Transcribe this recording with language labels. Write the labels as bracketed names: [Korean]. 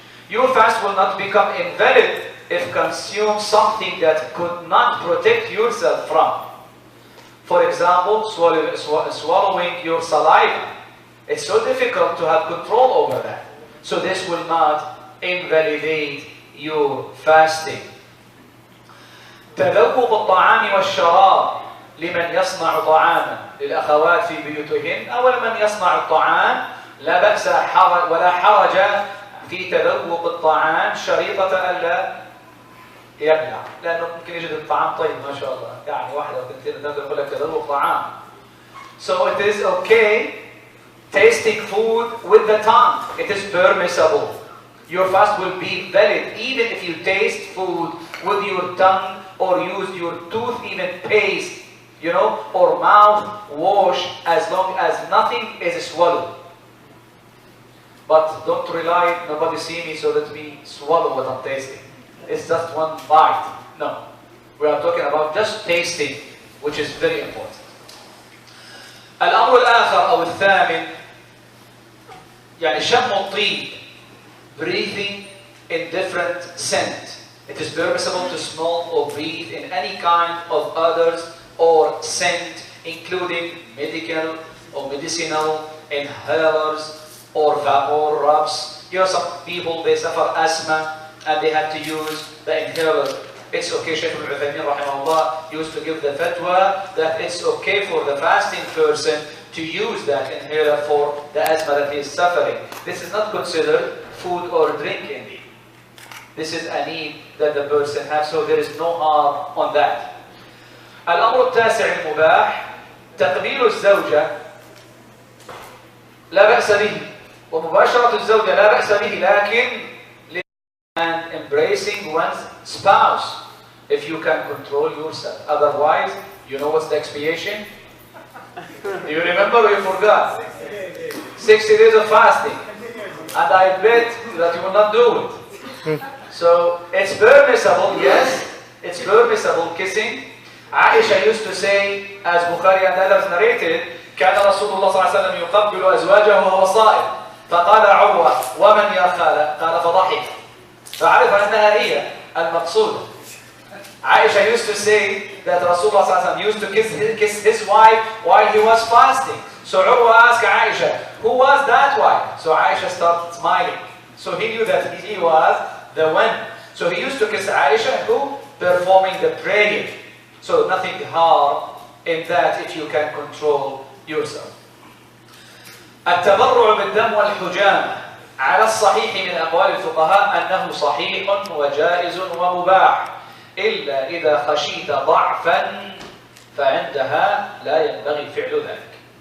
[English] Your fast will not become invalid if consume something that could not protect yourself from. For example, swallowing your saliva. It's so difficult to have control over that. So this will not invalidate your fasting. [Arabic] تذوق الطعام والشراب لمن يصنع طعاما للأخوات في بيوتهن أو لمن يصنع الطعام لا بأس ولا حرج في تذوق الطعام شريطة ألا يبلع، لأنه ممكن يجد الطعام طيب ما شاء الله، يعني واحدة وثنتين ثلاثة يقول لك تذوق طعام. [English] So it is okay tasting food with the tongue. It is permissible. Your fast will be valid even if you taste food with your tongue or use your tooth, even paste, you know, or mouth wash, as long as nothing is swallowed. But don't rely, nobody see me, so let me swallow what I'm tasting. It's just one bite. No. We are talking about just tasting, which is very important. [Arabic] الأمر الآخر أو الثامن يعني شم الطيب, [English] breathing in different scent. It is permissible to smell or breathe in any kind of others or scent, including medical or medicinal inhalers or vapor rubs. You know, some people, they suffer asthma and they have to use the inhaler. It's okay, Shaykh Mahmoud used to give the fatwa that it's okay for the fasting person to use that inhaler for the asthma that he is suffering. This is not considered food or drink indeed. This is a need that the person has, so there is no harm on that. [Arabic] الأمر التاسع المباح تقبيل الزوجة لا بأس به ومباشرة الزوجة لا بأس به لكن [English] and embracing one's spouse if you can control yourself. Otherwise, you know what's the expiation? Do you remember or you forgot? 60 days of fasting. And I bet that you will not do it. So it's permissible, yes, it's permissible kissing. Aisha used to say, as Bukhari and others narrated, [Arabic] كان رسول الله صلى الله عليه وسلم يقبل أزواجه وهو صائم. فقال عروة ومن يا خالة؟ قال فضحك. فعرف أنها هي المقصودة. [English] Aisha used to say that Rasulullah [Arabic] صلى الله عليه وسلم [English] used to kiss his wife while he was fasting. So Urwa asked Aisha, who was that wife? So Aisha started smiling. So he knew that he was the one. So he used to kiss Aisha who? Performing the prayer. So nothing hard in that if you can control yourself. [Arabic] التبرع بالدم والحجامة على الصحيح من أقوال الفقهاء أنه صحيح وجائز ومباح إلا إذا خشيت ضعفا فعندها لا ينبغي فعل ذلك.